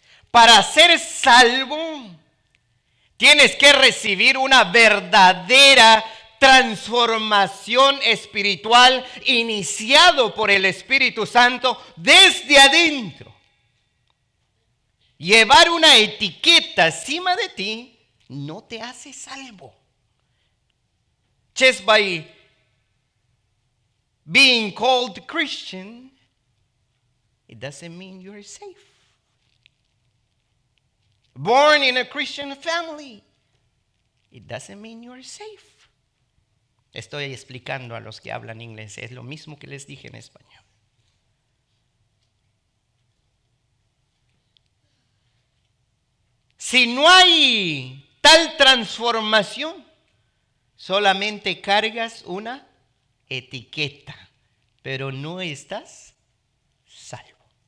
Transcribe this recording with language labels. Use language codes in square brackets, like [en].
[es] Para ser salvo, tienes que recibir una verdadera transformación espiritual iniciado por el Espíritu Santo desde adentro. Llevar una etiqueta encima de ti no te hace salvo. [en] Just by being called Christian, it doesn't mean you're safe. Born in a Christian family, it doesn't mean you're safe. [es] Estoy explicando a los que hablan inglés, es lo mismo que les dije en español. Si no hay tal transformación, solamente cargas una etiqueta, pero no estás salvo.